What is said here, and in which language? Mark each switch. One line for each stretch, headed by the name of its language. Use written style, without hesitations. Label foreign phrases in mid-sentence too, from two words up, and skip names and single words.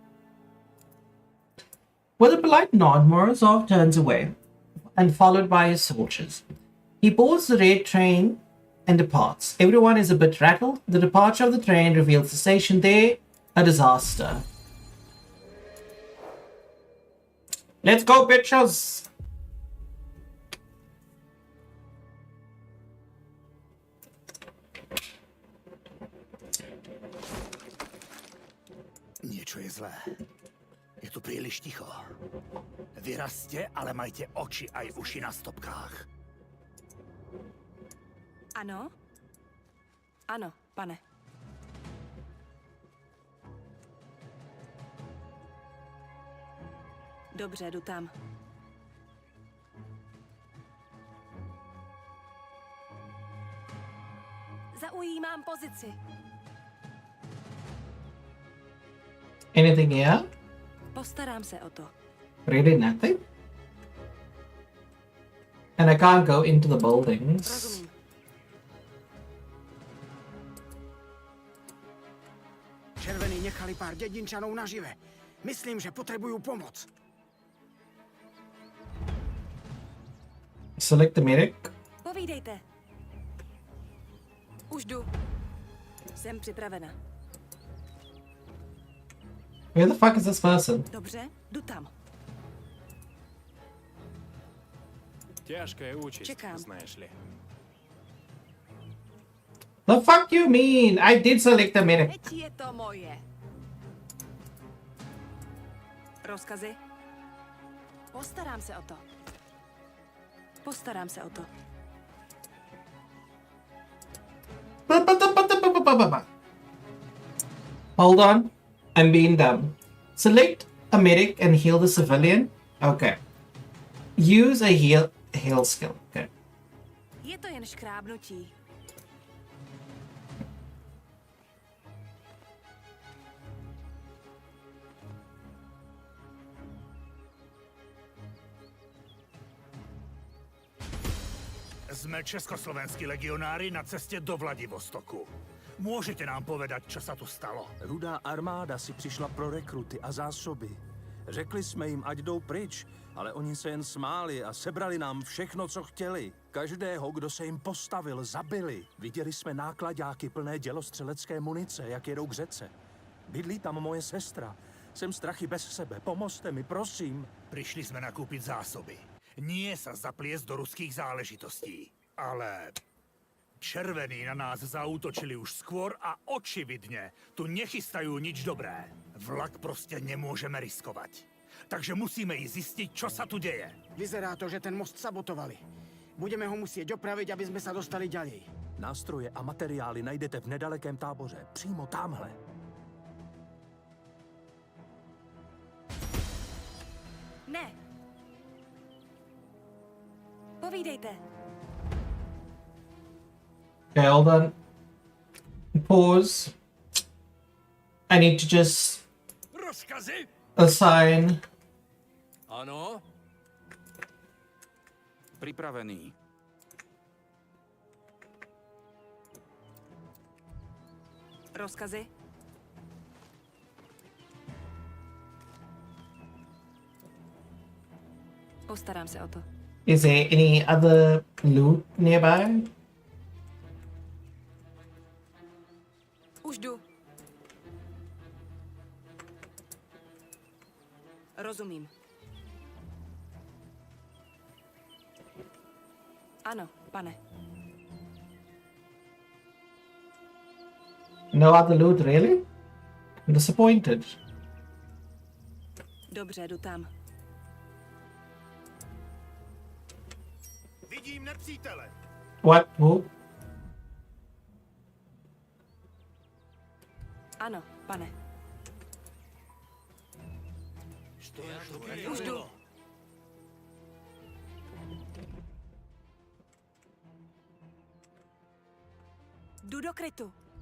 English: With a polite nod, Morozov turns away, and followed by his soldiers. He boards the red train and departs. Everyone is a bit rattled. The departure of the train reveals the station there, a disaster. Let's go, bitches!
Slovak: Niečo je zlé. Je tu príliš ticho. Vyrazte, ale majte oči aj uši na stopkách.
Czech: Ano? Ano, pane. Dobře, jdu tam. Zaujímám pozici.
English: Anything here?
Czech: Postarám se o to.
English: Really nothing? And I can't go into the buildings.
Czech: Rozumím. Červený nechali pár dědinčanů nažive. Myslím, že potřebuju pomoc.
English: Select the medic.
Czech: Povídejte. Už jdu. Jsem připravena.
English: Where the fuck is this person?
Czech: Dobře, jdu tam.
Russian: Тяжкая участь,
Serbian: Чекам.
Russian: знаешь ли.
English: The fuck you mean? I did select the medic.
Czech: Teď je to moje. Rozkazy? Postarám se o to. Postarám se o to.
English: Hold on. I'm being dumb. Select a medic and heal the civilian. Okay. Use a heal skill. Okay.
Czech: Je to jen škrábnutí.
Slovak: Sme československí legionári na cestě do Vladivostoku. Môžete nám povedať, čo sa tu stalo?
Czech: Rudá armáda si přišla pro rekruty a zásoby. Řekli jsme jim, ať jdou pryč, ale oni se jen smáli a sebrali nám všechno, co chtěli. Každého, kdo se jim postavil, zabili. Viděli jsme nákladáky plné dělostřelecké munice, jak jedou k řece. Bydlí tam moje sestra. Jsem strachy bez sebe. Pomozte mi, prosím.
Slovak: Prišli sme nakúpiť zásoby. Nie sa zapliesť do ruských záležitostí. Ale červení na nás zaútočili už skôr a očividne tu nechystajú nič dobré. Vlak prostě nemôžeme riskovať. Takže musíme ísť zistiť, čo sa tu deje. Vyzerá to, že ten most sabotovali. Budeme ho musieť opraviť, aby sme sa dostali ďalej.
Czech: Nástroje a materiály najdete v nedalekém táboře. Přímo tamhle. Ne. Povídejte.
English: Okay, hold on. Pause. I need to just
Czech: Rozkazy?
English: assign.
Czech: Ano?
Slovak: Pripravený.
Czech: Rozkazy? Postarám se o to.
English: Is there any other loot nearby?
Czech: Už jdu. Rozumím. Ano, pane.
English: No other loot, really? I'm disappointed.
Czech: Dobře, jdu tam. Vidím nepřítele.
English: What? Who?
Czech: Ano, pane. Už jdu. Jdu do krytu.